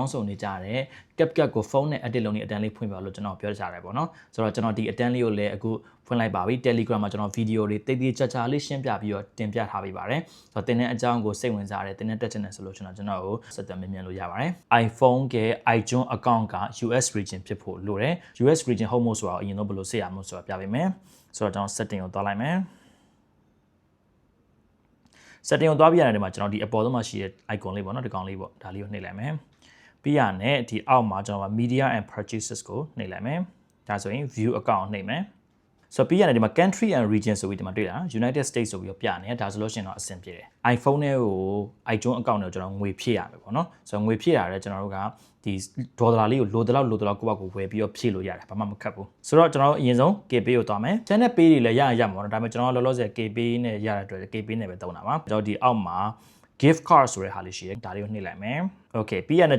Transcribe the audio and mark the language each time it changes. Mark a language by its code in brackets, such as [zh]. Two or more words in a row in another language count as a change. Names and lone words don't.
[my] င်းဆိုနေကြတဲ့ CapCut ကိုဖုန်းနဲ့ edit လုပ်နေအတန်းလေးဖွင့်ပြလို့ကျွန်တော်ပြောကြရတယ်ပေါ့နော်ဆိုတော့ကျွန်တော်ဒီအတန်းလေးကိုလည်းအခုဖွင့်လိုက်ပါပြီ Telegram မှာကျွန်တော်ဗီဒီယိုတွေတိတ်တိတ်ကြကြလေးရှင်းပြပြီးတော့တင်ပြထားပေးပါတယ်ဆိုတော့တင်တဲ့အကြောင်းကိုစိတ်ဝင်စားတယ်တင်တဲ့တက်ချင်တယ်ဆိုလို့ကျွန်တော်ကိုဆက်သွယ်မြင်လို့ရပါတယ် iPhone က [en] iTunes account [my] က [en] US region [my] ဖြစ်ဖို့လိုတယ် [en] US region home mode [my] ဆိုတော့အရင်တော့ဘယ်လိုဆက်ရမလို့ဆိုတာပြပေးမယ်ဆိုတော့ကျွန်တော် setting ကိုသွားလိုက်မယ် setting ကိုသွားပြရတဲ့နေရာမှာကျွန်တော်ဒီအပေါ်ဆုံးမှာရှိတဲ့ icon လေးပေါ့နော်ဒီကောင်လေးပေါ့ဒါလေးကိုနှိပ်လိုက်မယ်ပြီးရနဲ့ဒီအောက်မှာကျွန်တော် [en] media and purchases [my] ကိုနှိပ်လိုက်မယ်ဒါဆိုရင် [en] view account [my] နှိပ်မယ်ဆိုတော့ပြီးရတဲ့ဒီမှာ [en] country and region [my] ဆိုပြီးဒီမှာတွေ့တာ United States ဆိုပြီးတော့ပြနေတယ်ဒါဆိုလို့ရှိရင်တော့အဆ င်ပြေတယ် iPhone နဲ့ကို [en] iTunes account [my] နဲ့ကျွန်တော်ငွေဖြည့်ရမယ်ပေါ့နော်ဆိုတော့ငွေဖြည့်ရတယ်ကျွန်တော်တို့ကဒီဒေါ်လာလေးကိုလိုတလောက်ကိုယ့်ဘာကိုဝယ်ပြီးတော့ဖြည့်လို့ရတယ်ဘာမှမခက်ဘူးဆိုတော့ကျွန်တော်အရင်ဆုံး KPay ကိုသွားမယ် [en] channel pay [my] တွေလည်းရမှာပေါ့နော်ဒါပေမဲ့ကျွန်တော်လောလောဆယ် KPay နဲ့ရတဲ့အတွက် KPay နဲ့ပဲသုံးတာပါကျွန်တော်ဒီအောက်မှာ [en] gift card [my] ဆိုတဲ့ဟာလေးရှိတယ်ဒါလေးကိုနှိပ်လိုက်မယ် okay ပြီးရတဲ့